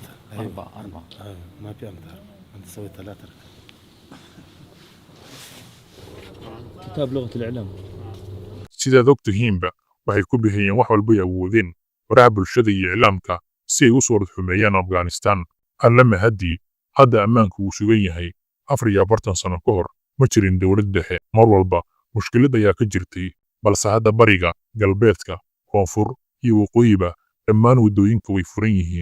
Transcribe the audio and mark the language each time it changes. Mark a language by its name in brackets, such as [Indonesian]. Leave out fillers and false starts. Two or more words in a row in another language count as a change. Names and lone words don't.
[Arabic] أربعة ما في أمثال، أنت سويت 3 كتاب لغة الإعلام. [Somali] sidaad og tihiinba waxay ku bixiyeen wax walbay awoodeen waraha bulshada iyo iclaamka si ay u soo xumeeyaan Afghanistan. Alla mahadii hadda ammaanku uu sugan yahay 44 sano ka hor ma jirin dowlad dhexe. Mar walba mushkilad ayaa ka jirtay, balse hadda bariga, galbeedka, koonfur iyo waqooyiba dhammaan wadooyinka way furan yihiin.